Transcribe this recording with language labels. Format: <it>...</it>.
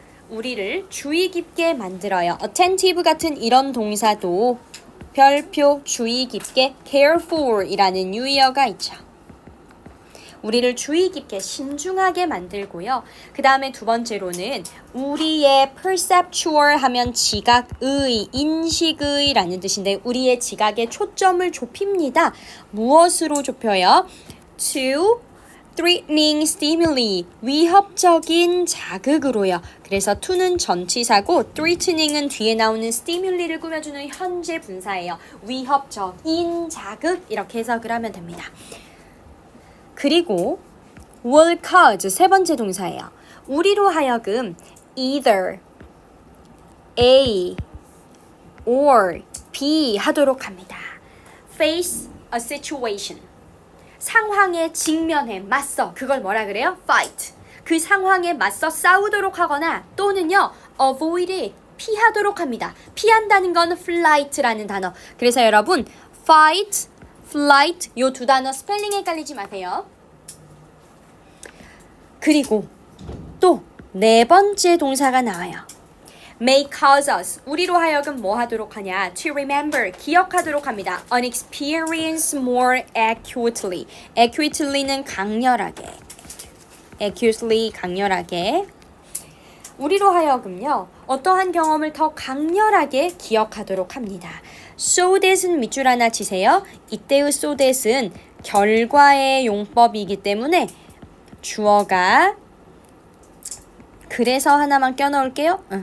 <ko>우리를 주의 깊게 만들어요. attentive 같은 이런 동사도 별표 주의 깊게 careful이라는 유의어가 있죠. 우리를 주의 깊게 신중하게 만들고요. 그 다음에 두 번째로는 우리의 perceptual 하면 지각의, 인식의 라는 뜻인데 우리의 지각의 초점을 좁힙니다. 무엇으로 좁혀요?</ko> <en>To threatening stimuli,</en> <ko>위협적인 자극으로요. 그래서 to는 전치사고 threatening은 뒤에 나오는 stimul이를 꾸며주는 현재 분사예요. 위협적인 자극 이렇게 해석을 하면 됩니다. 그리고 will cause 세 번째 동사예요. 우리로 하여금 either A or B 하도록 합니다.</ko> <en>face a situation.</en> <ko>상황에 직면해 맞서. 그걸 뭐라 그래요? fight. 그 상황에 맞서 싸우도록 하거나 또는요</ko> <en>avoid it.</en> <ko>피하도록 합니다. 피한다는 건 flight라는 단어. 그래서 여러분 fight, flight 요 두 단어 스펠링 헷갈리지 마세요. 그리고 또 네 번째 동사가 나와요.</ko> <en>May cause us,</en> <ko>우리로 하여금 뭐 하도록 하냐?</ko> <en>To remember,</en> <ko>기억하도록 합니다.</ko> <en>An experience more acutely.</en> <ko>acutely는 강렬하게. acutely, 강렬하게. 우리로 하여금요. 어떠한 경험을 더 강렬하게 기억하도록 합니다. So that은 밑줄 하나 치세요. 이때의 so that은 결과의 용법이기 때문에 주어가 그래서 하나만 껴넣을게요.</ko>